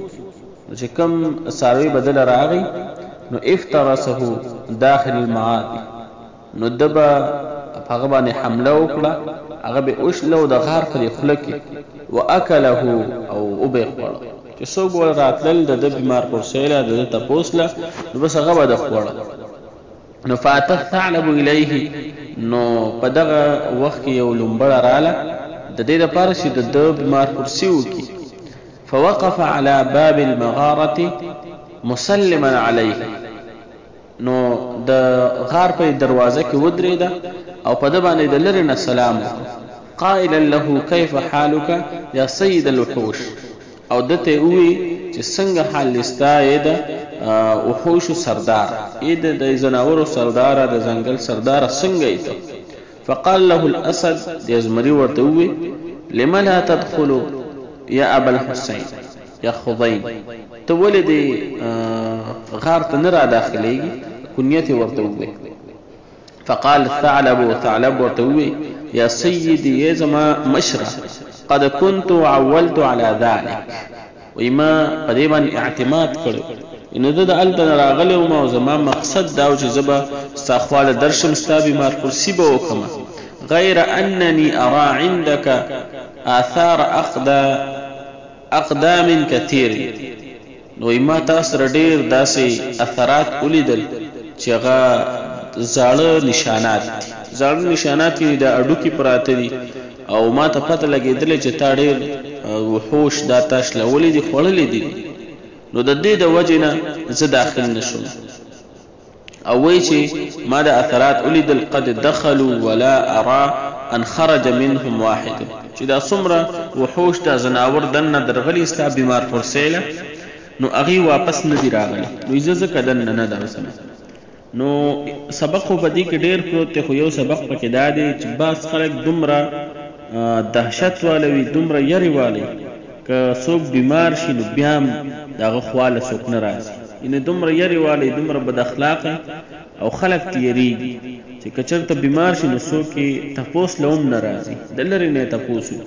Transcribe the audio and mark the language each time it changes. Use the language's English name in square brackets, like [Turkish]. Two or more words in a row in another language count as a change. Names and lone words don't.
[Pashto] نو چې کوم څاروي به دله راغی نو [Arabic] افترسه داخل المعادي، [Pashto] نو ده به په هغه باندې حمله وکړه، هغه به وشله او د غار پرې خوله کې واکله او وبه خوړه، چې څوک به راتلل د ده بیمار پرسیله د ده تپوس له، نو بس هغه به د خوړه. نو [Arabic] فاته الثعلب الیه، [Pashto] نو په دغه وخت کې یو لومبړه راله د دې دپاره چې د ده بیمار پرسي وکړي. [Arabic] فوقف على باب المغارة مسلما علیه، [Pashto] نو د غار په دروازه کې ودرېده او په ده باندې د لرې نه سلام وکړو، [Arabic] قائلا له کیف حالک یا سید الوحوش، [Pashto] او ده ته ووایي چې څنګه حال ستا یې د وحوشو سردار، یې د ځناورو سرداره، د ځنګل سرداره څنګه یې ته؟ [Arabic] فقال له الاسد، [Pashto] د ازمري ورته ووایي [Arabic] لم لا تدخل یا ابا الحسین یا خضین، [Pashto] ته ولې دې غار ته نه را داخلېږي، کنیت یې ورته ووایي. [Arabic] فقال الثعلب، [Pashto] ثعلب ورته ووایي [Arabic] یا سیدي [Pashto] ای زما مشره، [Arabic] قد كنت عولت على ذلك، [Pashto] وایي ما په دې باندې اعتماد کړی، نو ده د هلته نه راغلی وم او زما مقصد دا و چې زه به ستا خواله درشم، ستا بیمار پرسي به وکړم، [Arabic] غیر انني ارى عندك آثار اقدام کثیر، [Pashto] نو وایي ما تا سره ډېر داسې اثرات ولیدل چې هغه زاړه نشانات دي، زاړه نشانات یې د هډوکي پراته دي، او ما ته پته لګېدلې چې تا ډېر وحوش دا تا شلولي دي، خوړلي دي، نو د دې د وجې نه زه داخل نه شوم. او وایي چې ما د اثرات ولیدل، [Arabic] قد دخلوا ولا ارى ان خرج منهم واحد، [Pashto] چې دا څومره وحوش دا زناور دنه درغلي ستا بیمار فرسیله نو هغه واپس نه دی راغلی، نو زه کدن نه درسمه. نو سبق خو بدی کې ډیر پروت ته، خو یو سبق پکې دا دی چې باز خلک دومره دهشت والوي، دومره یری والی که څوک بیمار شي نو بیا هم دغه خواله څوک نه راځي، یعنې دومره یری والی، دومره بد اخلاقه او خلک تیریږي چې که چېرته بیمار شي نو څوک یې تپوس له هم نه راځي، د لرې نه یې تپوس وکړي.